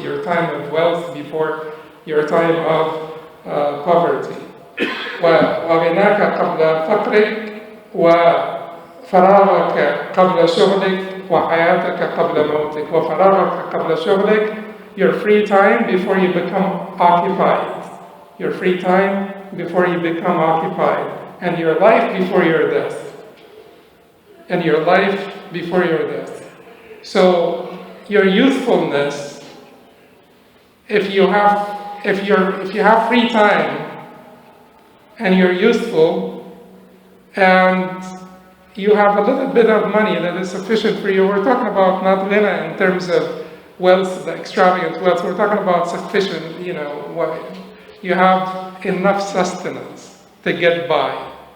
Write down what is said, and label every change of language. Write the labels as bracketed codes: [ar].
[en] Your time of wealth before your time of poverty. [ar] وغناك قبل فقرك وفراغك قبل شغلك وحياتك قبل موتك. وفراغك قبل شغلك, [en] your free time before you become occupied. Your free time before you become occupied. And your life before your death. And your life before your death. So your youthfulness, if you have free time and you're youthful and you have a little bit of money that is sufficient for you, we're talking about not ghina in terms of wealth, the extravagant wealth, we're talking about sufficient, what you have enough sustenance to get by.